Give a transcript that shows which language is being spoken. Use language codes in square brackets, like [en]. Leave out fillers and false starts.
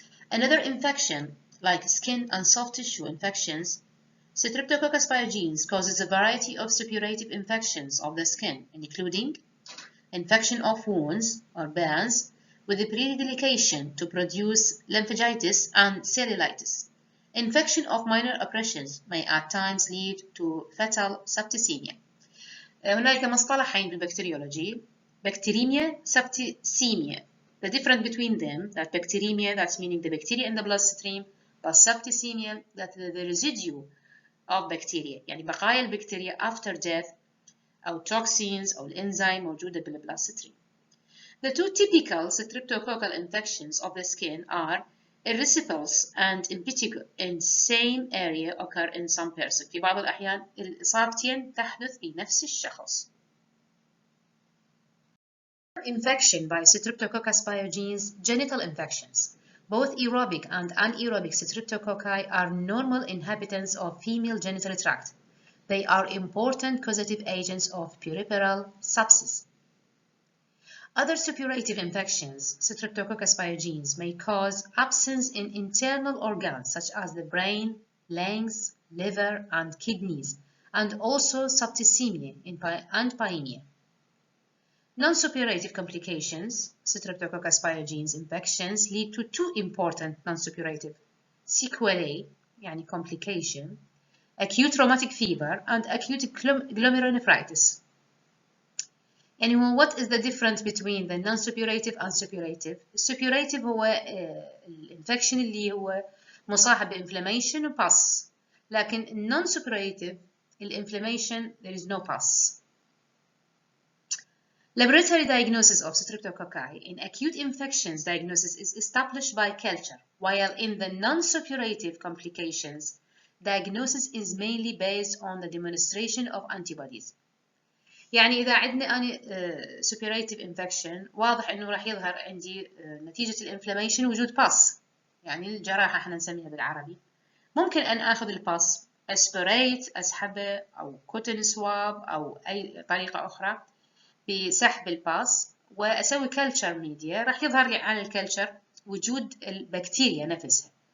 [en] Another infection, like skin and soft tissue infections, Streptococcus pyogenes causes a variety of suppurative infections of the skin, including infection of wounds or burns, with the predilection to produce lymphangitis and cellulitis. Infection of minor abrasions may at times lead to fetal septicemia. [ar] هناك مصطلحين بالبكتيريولوجي: bacteremia, septicemia. [en] The difference between them, that bacteremia, that's meaning the bacteria in the bloodstream, but septicemia, that the residue of bacteria، [ar] يعني بقايا البكتيريا [en] after death أو toxins [ar] أو الإنزيم موجودة بالبلاستريم. [en] The two typical streptococcal infections of the skin are erysipelas and impetigo in same area occur in some persons. [ar] في بعض الأحيان الإصابتين تحدث في نفس الشخص. [en] Infection by Streptococcus pyogenes, genital infections. Both aerobic and anaerobic streptococci are normal inhabitants of female genital tract. They are important causative agents of puerperal sepsis. Other suppurative infections, Streptococcus pyogenes, may cause abscess in internal organs such as the brain, lungs, liver, and kidneys, and also septicemia and pyemia. Non-suppurative complications, Streptococcus pyogenes infections lead to two important non-suppurative sequelae, يعني complication, acute rheumatic fever and acute glomerulonephritis. Anyway, what is the difference between the non-suppurative and suppurative? [ar] السupurative هو الانفكشن اللي هو مصاحب بانفلاميشن وباس، لكن non-suppurative الانفلاميشن [en] there is no pus. Laboratory diagnosis of streptococci in acute infections diagnosis is established by culture, while in the non-suppurative complications, diagnosis is mainly based on the demonstration of antibodies. [ar] يعني إذا عندنا أنا [en] suppurative infection [ar] واضح إنه راح يظهر عندي نتيجة الانفلاميشن وجود باس، يعني الجراحة احنا نسميها بالعربي. ممكن أن آخذ الباس aspirate أسحبه أو cotton swab أو أي طريقة أخرى بسحب الباس وأسوي كلتشر ميديا، راح يظهر لي على الكلتشر وجود البكتيريا نفسها.